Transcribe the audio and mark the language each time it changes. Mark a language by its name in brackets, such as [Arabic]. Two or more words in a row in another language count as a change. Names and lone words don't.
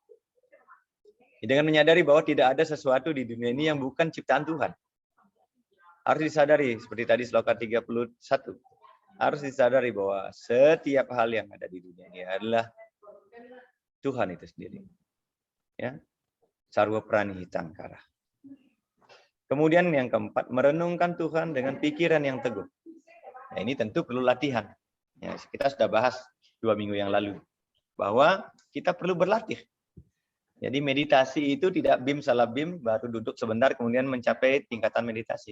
[Indonesian] Dengan menyadari bahwa tidak ada sesuatu di dunia ini yang bukan ciptaan Tuhan. Harus disadari, seperti tadi sloka 31. Harus disadari bahwa setiap hal yang ada di dunia ini adalah Tuhan itu sendiri. Ya, [Sanskrit] sarwa prani hitangkara. [Indonesian] Kemudian yang keempat, merenungkan Tuhan dengan pikiran yang teguh. Nah, ini tentu perlu latihan. Ya, kita sudah bahas 2 minggu yang lalu. Bahwa kita perlu berlatih. Jadi meditasi itu tidak bim salah bim, baru duduk sebentar kemudian mencapai tingkatan meditasi.